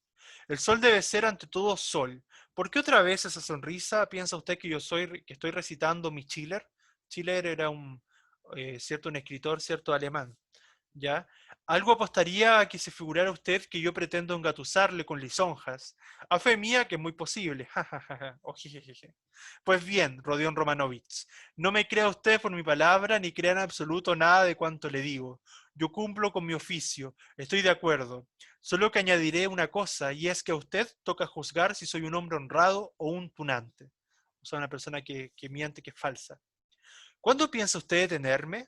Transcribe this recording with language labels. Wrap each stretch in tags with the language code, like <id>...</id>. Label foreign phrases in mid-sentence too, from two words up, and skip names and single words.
<es>El sol debe ser ante todo sol. ¿Por qué otra vez esa sonrisa? ¿Piensa usted que que estoy recitando mi Schiller? Schiller era un escritor, cierto, alemán. ¿Ya? Algo apostaría a que se figurara usted que yo pretendo engatusarle con lisonjas. A fe mía que es muy posible. Ja, ja, ja, ja. Oh, jejeje. Pues bien, Rodion Romanovich, no me crea usted por mi palabra ni crea en absoluto nada de cuanto le digo. Yo cumplo con mi oficio, estoy de acuerdo. Solo que añadiré una cosa, y es que a usted toca juzgar si soy un hombre honrado o un tunante. O sea, una persona que miente, que es falsa. ¿Cuándo piensa usted detenerme?</es>